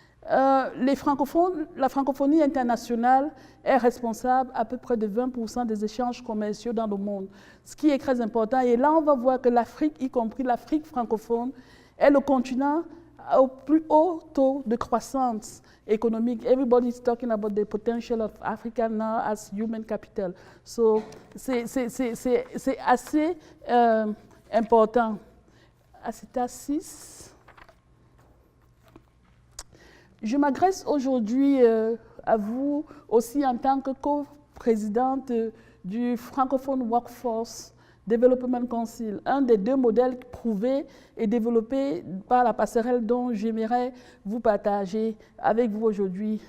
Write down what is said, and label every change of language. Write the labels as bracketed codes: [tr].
[fr] La francophonie internationale est responsable à peu près de 20% des échanges commerciaux dans le monde, ce qui est très important. Et là, on va voir que l'Afrique, y compris l'Afrique francophone, est le continent au plus haut taux de croissance économique. [en] Everybody is talking about the potential of Africa now as human capital. [fr] So, c'est assez important. C'est à 6. Je m'adresse aujourd'hui à vous aussi en tant que co-présidente du Francophone Workforce Development Council, un des deux modèles prouvés et développés par la passerelle dont j'aimerais vous partager avec vous aujourd'hui.